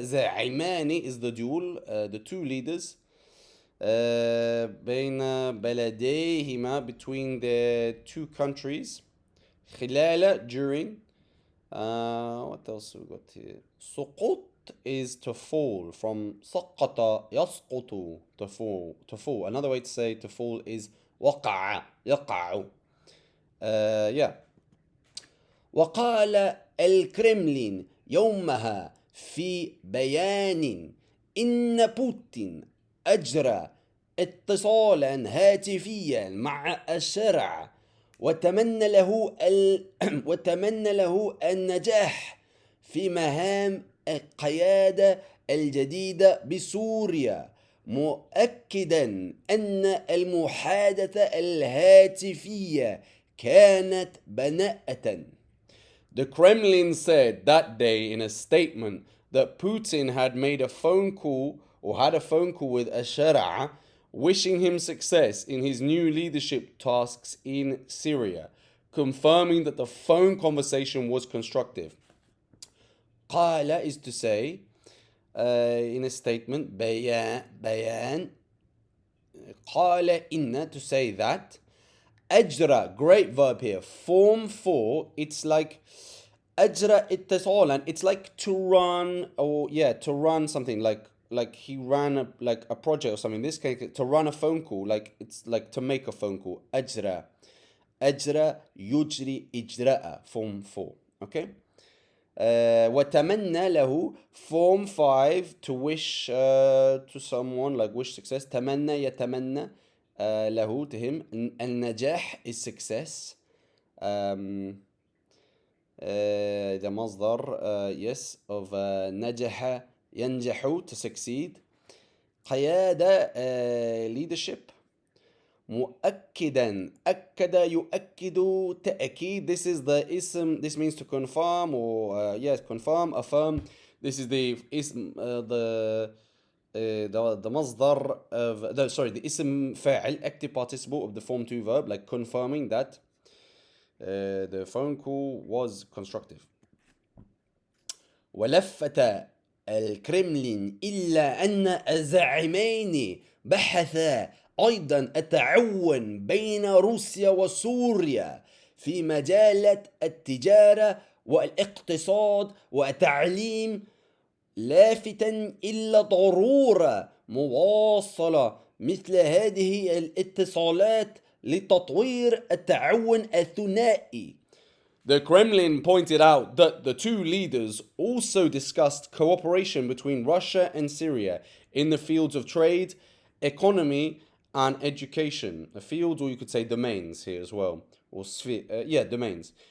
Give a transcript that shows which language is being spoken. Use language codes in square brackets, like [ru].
[en] زاعمان is the dual, the two leaders. [ar] بين بلديهما, [en] between the two countries. خلال, during. What else we got here? سقوط is to fall, from سقط يسقط, to fall. Another way to say to fall is وقع يقع. yeah. [ar] وقال الكرملين يومها في بيان إن بوتين أجرى اتصالا هاتفيا مع الشرع وتمنى له وتمنى له النجاح في مهام القيادة الجديدة بسوريا، مؤكدا أن المحادثة الهاتفية كانت بناءة. [en] The Kremlin said that day in a statement that Putin had made a phone call or had a phone call with Ashara, wishing him success in his new leadership tasks in Syria, confirming that the phone conversation was constructive. قال is to say, in a statement, [ar] بيان قال إن [en] to say that. أجرى, great verb here. Form 4, it's like [ar] أجرى اتصالا, [en] it's like to run, or yeah, to run something, like he ran a project or something. In this case, to run a phone call, like it's like to make a phone call. [ar] أجرى يجري إجراء, [en] form 4. Okay. [ar] وتمنى له, [en] form 5, to wish to someone, like wish success. [ar] تمنى يتمنى له, [en] to him. النجاح is success. the مصدر yes of [ar] نجح ينجح, [en] to succeed. قيادة leadership. مؤكدا [ar] أكد يؤكد تأكيد, [en] this is the ism, this means to confirm or yes, confirm, affirm. This is the ism, the مصدر of the ism فاعل, active participle of the form 2 verb, like confirming that the phone call was constructive. [ar] ولفت الكرملين إلا أن الزعيمين بحثا أيضا التعاون بين روسيا وسوريا في مجالات التجارة والاقتصاد والتعليم، لافتا إلى ضرورة مواصلة مثل هذه الاتصالات لتطوير التعاون الثنائي. [en] The Kremlin pointed out that the two leaders also discussed cooperation between Russia and Syria in the fields of trade, economy, and education. The fields, or you could say domains here as well, or domains.